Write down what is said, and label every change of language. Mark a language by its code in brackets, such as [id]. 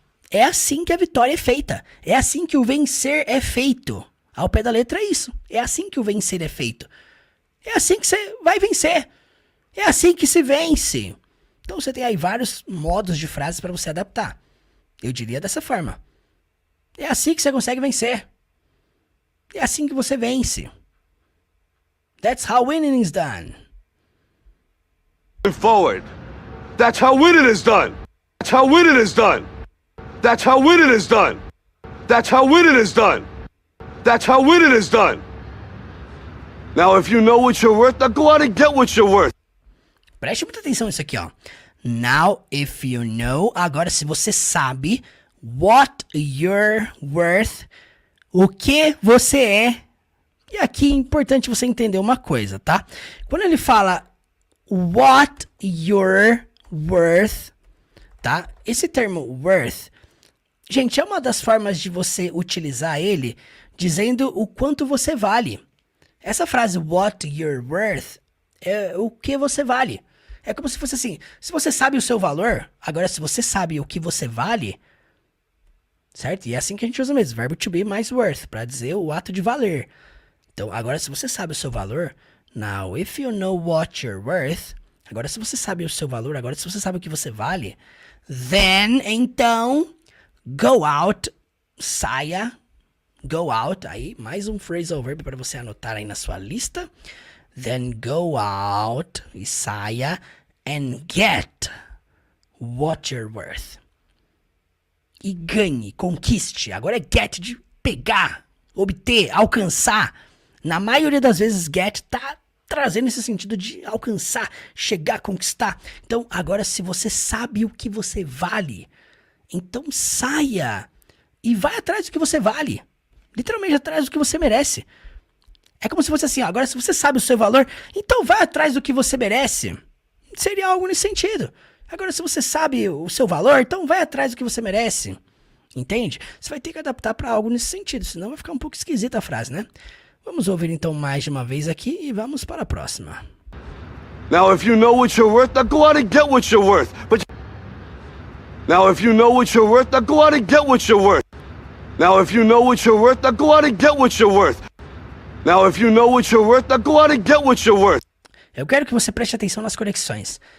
[pt] É assim que a vitória é feita. É assim que o vencer é feito. Ao pé da letra é isso. É assim que o vencer é feito. É assim que você vai vencer. É assim que se vence. Então você tem aí vários modos de frases para você adaptar. Eu diria dessa forma. É assim que você consegue vencer. É assim que você vence. [en] That's how winning is done. Forward. That's how winning is done. That's how winning is done. That's how winning is done. That's how winning is done. That's how winning is done. Now, if you know what you're worth, now go out and get what you're worth. [pt] Preste muita atenção nisso aqui, ó. [en] Now, if you know, [pt] agora se você sabe [en] what you're worth, [pt] o que você é. E aqui é importante você entender uma coisa, tá? Quando ele fala [en] what you're worth, [pt] tá? Esse termo worth, gente, é uma das formas de você utilizar ele dizendo o quanto você vale. Essa frase [en] what you're worth [pt] é o que você vale. É como se fosse assim, se você sabe o seu valor, agora se você sabe o que você vale, certo? E é assim que a gente usa mesmo, verbo to be mais worth, para dizer o ato de valer. Então, agora se você sabe o seu valor, [en] now if you know what you're worth, [pt] agora se você sabe o seu valor, agora se você sabe o que você vale, then, então, [en] go out, [pt] saia, go out, aí mais um phrasal verb para você anotar aí na sua lista. [en] Then go out, [pt] e saia, [en] and get what you're worth. [pt] E ganhe, conquiste. Agora é get de pegar, obter, alcançar. Na maioria das vezes get tá trazendo esse sentido de alcançar, chegar, conquistar. Então agora se você sabe o que você vale, então saia e vai atrás do que você vale. Literalmente atrás do que você merece. É como se fosse assim, agora se você sabe o seu valor, então vai atrás do que você merece. Seria algo nesse sentido. Agora se você sabe o seu valor, então vai atrás do que você merece. Entende? Você vai ter que adaptar para algo nesse sentido, senão vai ficar um pouco esquisita a frase, né? Vamos ouvir então mais de uma vez aqui e vamos para a próxima. [en] Now, if you know what you're worth, now go out and get what you're worth. Now, if you know what you're worth, now go out and get what you're worth. Now, if you know what you're worth, now go out and get what you're worth. Now, if you know what you're worth, now go out and get what you're worth. [pt] Eu quero que você preste atenção nas conexões.